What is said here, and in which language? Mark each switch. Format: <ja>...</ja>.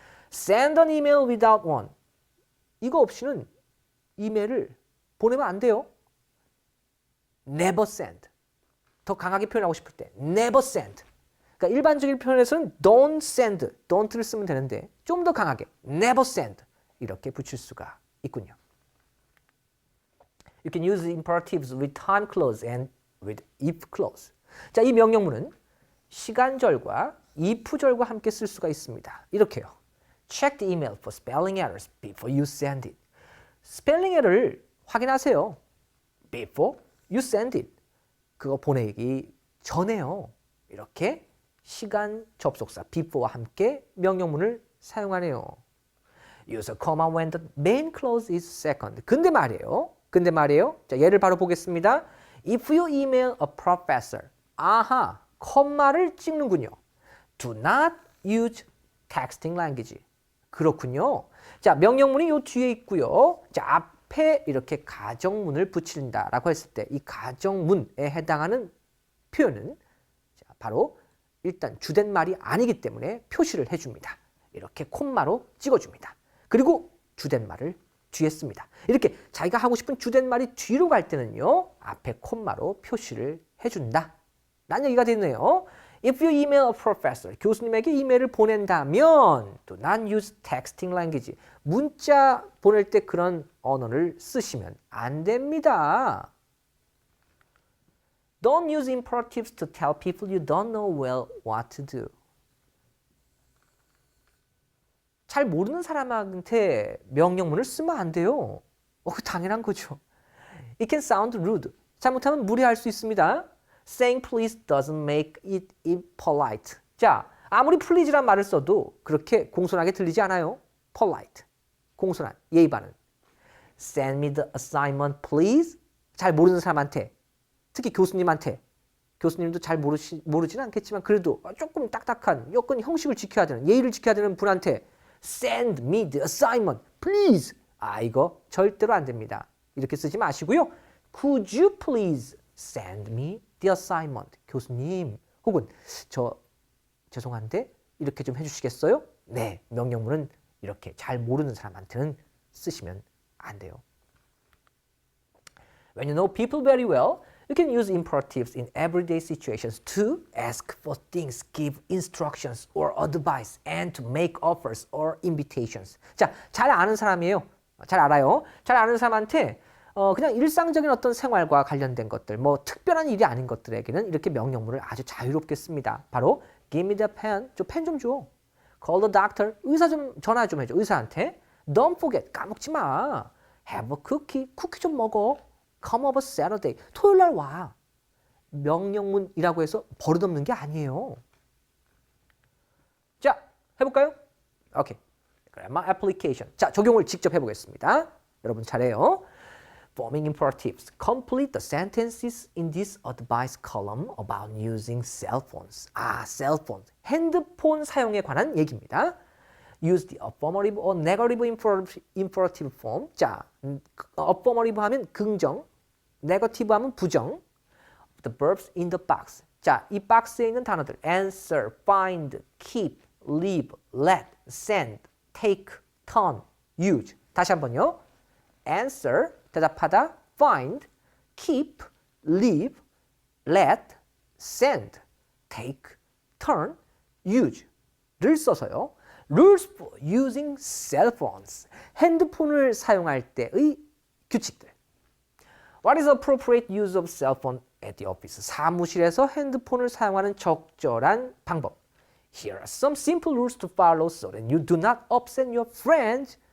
<en>Send an email without one.</en> <ko>이거 없이는 이메일을 보내면 안 돼요.</ko> <en>Never send.</en> <ko>더 강하게 표현하고 싶을 때 never send. 그러니까 일반적인 표현에서는 don't send, don't를 쓰면 되는데 좀 더 강하게 never send 이렇게 붙일 수가 있군요.</ko> <en>You can use imperatives with time clause and with if clause.</en> <ko>자, 이 명령문은 시간절과 if절과 함께 쓸 수가 있습니다. 이렇게요.</ko> <en>Check the email for spelling errors before you send it.</en> <ko>스펠링 에러를 확인하세요.</ko> <en>Before you send it.</en> <ko>그거 보내기 전에요. 이렇게 시간 접속사 before와 함께 명령문을 사용하네요.</ko> <en>Use a comma when the main clause is second.</en> <ko>근데 말이에요. 자, 예를 바로 보겠습니다.</ko> <en>If you email a professor.</en> <ko>아하, 컴마를 찍는군요.</ko> <en>Do not use texting language.</en> <ko>그렇군요. 자, 명령문이 요 뒤에 있고요. 자, 앞에 이렇게 가정문을 붙인다라고 했을 때 이 가정문에 해당하는 표현은 자, 바로 일단 주된 말이 아니기 때문에 표시를 해줍니다. 이렇게 콤마로 찍어줍니다. 그리고 주된 말을 뒤에 씁니다. 이렇게 자기가 하고 싶은 주된 말이 뒤로 갈 때는요. 앞에 콤마로 표시를 해준다. 라는 얘기가 됐네요.</ko> <en>If you email a professor,</en> <ko>교수님에게 이메일을 보낸다면</ko> <en>do not use texting language.</en> <ko>문자 보낼 때 그런 언어를 쓰시면 안 됩니다.</ko> <en>Don't use imperatives to tell people you don't know well what to do.</en> <ko>잘 모르는 사람한테 명령문을 쓰면 안 돼요. 당연한 거죠.</ko> <en>It can sound rude.</en> <ko>잘못하면 무례할 수 있습니다.</ko> <en>Saying please doesn't make it impolite.</en> <ko>자, 아무리 please란 말을 써도 그렇게 공손하게 들리지 않아요. polite. 공손한, 예의 바른.</ko> <en>Send me the assignment please.</en> <ko>잘 모르는 사람한테, 특히 교수님한테. 교수님도 잘 모르지는 않겠지만 그래도 조금 딱딱한 여건 형식을 지켜야 되는, 예의를 지켜야 되는 분한테</ko> <en>Send me the assignment please.</en> <ko>이거 절대로 안 됩니다. 이렇게 쓰지 마시고요.</ko> <en>Could you please send me the assignment.</en> <ko>교수님, 혹은 죄송한데 이렇게 좀 해주시겠어요? 네, 명령문은 이렇게 잘 모르는 사람한테는 쓰시면 안 돼요.</ko> <en>When you know people very well, you can use imperatives in everyday situations to ask for things, give instructions or advice, and to make offers or invitations.</en> <ko>자, 잘 아는 사람이에요. 잘 알아요. 잘 아는 사람한테 그냥 일상적인 어떤 생활과 관련된 것들, 뭐 특별한 일이 아닌 것들에게는 이렇게 명령문을 아주 자유롭게 씁니다. 바로</ko> <en>Give me the pen,</en> <ko>저 펜 좀 줘.</ko> <en>Call the doctor,</en> <ko>의사 좀 전화 좀 해줘. 의사한테</ko> <en>Don't forget,</en> <ko>까먹지 마.</ko> <en>Have a cookie,</en> <ko>쿠키 좀 먹어.</ko> <en>Come over Saturday,</en> <ko>토요일 날 와. 명령문이라고 해서 버릇없는 게 아니에요. 자, 해볼까요? 오케이.</ko> <en>Grammar application.</en> <ko>자, 적용을 직접 해보겠습니다. 여러분 차례요.</ko> <en>Forming imperatives. Complete the sentences in this advice column about using cell phones. cell phone.</en> <ko>핸드폰 사용에 관한 얘기입니다.</ko> <en>Use the affirmative or negative imperative form.</en> <ko>자, affirmative 하면 긍정, negative 하면 부정.</ko> <en>The verbs in the box.</en> <ko>자, 이 박스에 있는 단어들.</ko> <en>Answer, find, keep, leave, let, send, take, turn, use.</en> <ko>다시 한번요. Answer, 대답하다, find, keep, leave, let, send, take, turn, use를 써서요.</ko> <en>Rules for using cell phones.</en> <ko>핸드폰을 사용할 때의 규칙들.</ko> <en>What is appropriate use of cell phone at the office?</en> <ko>사무실에서 핸드폰을 사용하는 적절한 방법.</ko> <en>Here are some simple rules to follow so that you do not upset your friends.</en>